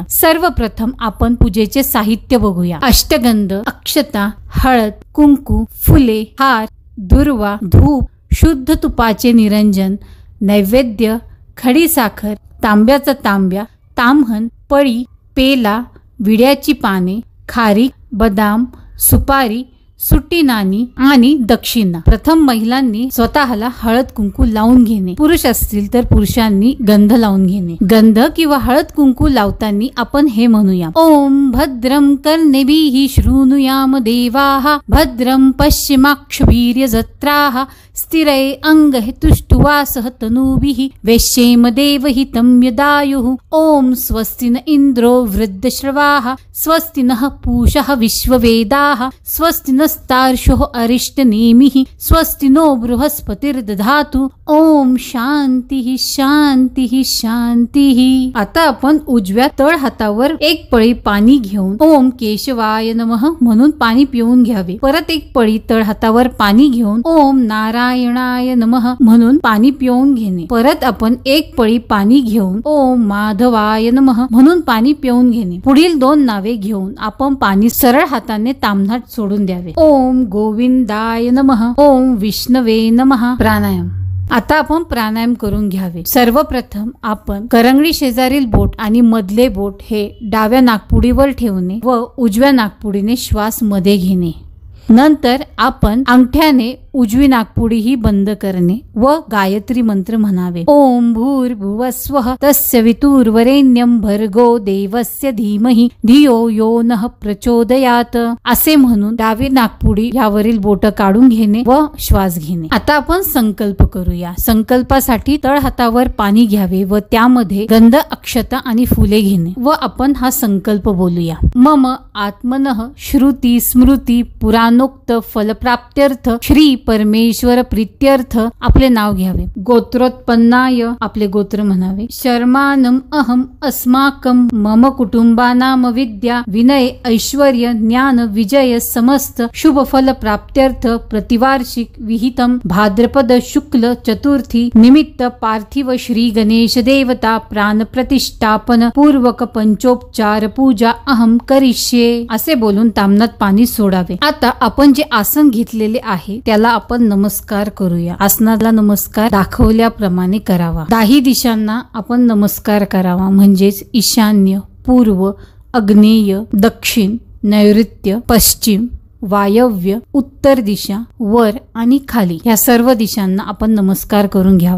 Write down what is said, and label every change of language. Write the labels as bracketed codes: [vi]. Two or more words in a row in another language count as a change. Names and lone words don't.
[mr] सर्वप्रथम आपण पूजेचे साहित्य बघूया. अष्टगंध, अक्षता, हळद, कुंकू, फुले, हार, दुर्वा, धूप, शुद्ध तुपाचे निरंजन, नैवेद्य, खडी साखर, तांब्याचा तांब्या, ताम्हण, पळी, पेला, विड्याची पाने, खारीक, बदाम, सुपारी, सुट्टी नाणी आणि दक्षिणा. प्रथम महिलांनी स्वतःला हळद कुंकू लावून घेणे. पुरुष असतील तर पुरुषांनी गंध लावून घेणे. गंध किंवा हळद कुंकू लावताना आपण हे म्हणूया: [sa] ओम भद्रम कर्णेभिः शृणुयाम देवाः, भद्रम पश्चिमाक्षवीर्यजत्राः, स्थिरै अंगहि तुष्टुवासः तनूभिः, वैश्येम देवहितं यदायुः. ओम स्वस्ति न इंद्रो वृद्धश्रवाः, स्वस्ति नः पूषः विश्ववेदाः, स्वस्ति नस्तार्क्ष्यो अरिष्टनेमिः, स्वस्ति नो बृहस्पतिर्दधातु. ओम शांती शांती शांती. [mr] आता आपण उजव्या तळ हातावर एक पळी पाणी घेऊन [sa] ओम केशवाय नमः [mr] म्हणून पाणी पिऊन घ्यावे. परत एक पळी तळ हातावर पाणी घेऊन [sa] ओम नारायणाय नमः [mr] म्हणून पाणी पिऊन घेणे. परत आपण एक पळी पाणी घेऊन [sa] ओम माधवाय नमः [mr] म्हणून पाणी पिऊन घेणे. पुढील 2 नावे घेऊन आपण पाणी सरळ हाताने ताम्हणात सोडून द्यावे. [sa] ओम गोविंदाय नमः, ओम विष्णवे नमः. [mr] प्राणायाम. आता आपण प्राणायाम करून घ्यावे. सर्वप्रथम आपण करंगळी शेजारील बोट आणि मधले बोट हे डाव्या नाकपुडीवर ठेवणे व उजव्या नाकपुडीने श्वास मध्ये घेणे. नंतर आपण अंगठ्याने उजवी नाकपुडी ही बंद करणे व गायत्री मंत्र म्हणावे. [sa] ओम भूर्भुवस्वः तस्य वितुर्वरेण्यं भर्गो देवस्य धीमहि धियो यो नः प्रचोदयात [mr] असे म्हणून डावी नाकपुडी यावरील बोट काढून घेणे व श्वास घेणे. आता आपण संकल्प करूया. संकल्पासाठी तळ हातावर पाणी घ्यावे व त्यामध्ये गंध, अक्षता आणि फुले घेणे व आपण हा संकल्प बोलूया. [sa] मम आत्मनः श्रुती स्मृती पुराणोक्त फलप्राप्त्यर्थ श्री परमेश्वर प्रीत्यर्थ [mr] आपले नाव घ्यावे. गोत्रोत्पन्नाय आपले गोत्र म्हणावे. [sa] शर्मानम अहम अस्माकं मम कुटुंबानाम विद्या विनय ऐश्वर्य ज्ञान विजय समस्त शुभ फल प्राप्त्यर्थ प्रतिवार्षिक विहितम भाद्रपद शुक्ल चतुर्थी निमित्त पार्थिव श्री गणेश देवता प्राण प्रतिष्ठापन पूर्वक पंचोपचार पूजा अहम करिष्ये [mr] असे बोलून ताम्हणात पाणी सोडावे. आता आपण जे आसन घेतलेले आहे त्याला आपण नमस्कार करूया. आसनाला नमस्कार दाखवल्याप्रमाणे करावा. 10 दिशांना आपण नमस्कार करावा. म्हणजेच ईशान्य, पूर्व, आग्नेय, दक्षिण, नैऋत्य, पश्चिम, वायव्य, उत्तर दिशा, वर आणि खाली या सर्व दिशांना आपण नमस्कार करून घ्यावा.